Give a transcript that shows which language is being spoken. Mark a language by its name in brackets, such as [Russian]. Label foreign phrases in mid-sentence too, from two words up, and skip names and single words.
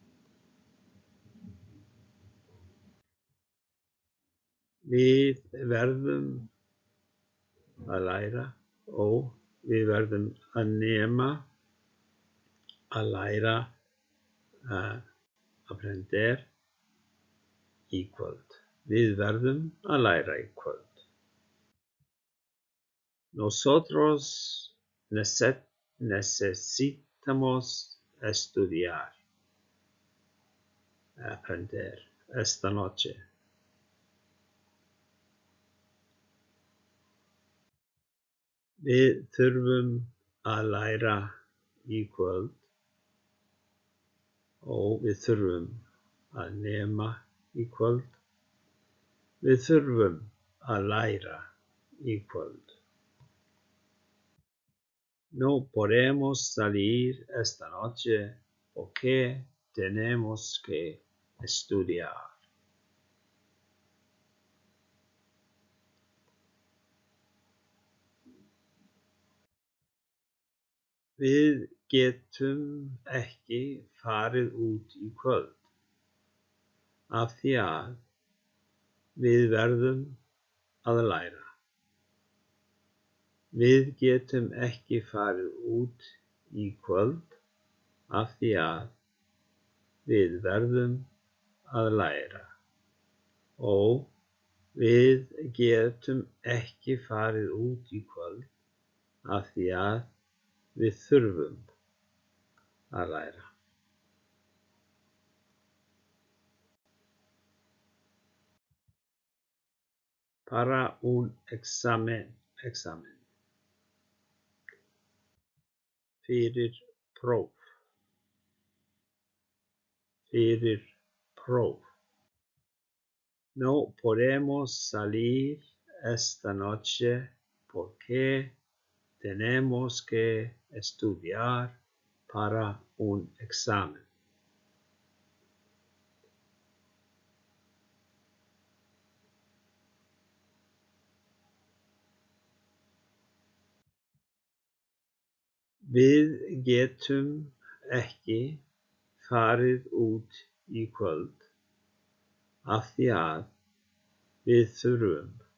[Icelandic] Við verðum að læra og við verðum að nema, að læra, aprender í kvöld. Við verðum að læra í kvöld. [Spanish] Nosotros necesitamos estudiar, aprender esta noche. [Icelandic] Við þurfum að læra í kvöld og við þurfum að nema í kvöld. Við þurfum að læra í kvöld. [Spanish] No podemos salir esta noche porque tenemos que estudiar. [Icelandic] Við getum ekki farið út í kvöld af því að við verðum að læra. Við getum ekki farið út í kvöld af því að við verðum að læra. Og við getum ekki farið út í kvöld af því að við þurfum að læra. [Spanish] Para un examen. [Icelandic] Fyrir próf. Fyrir próf. [Spanish] No podemos salir esta noche porque tenemos que estudiar para un examen. [Icelandic] Við getum ekki farið út í kvöld af því að við þurfum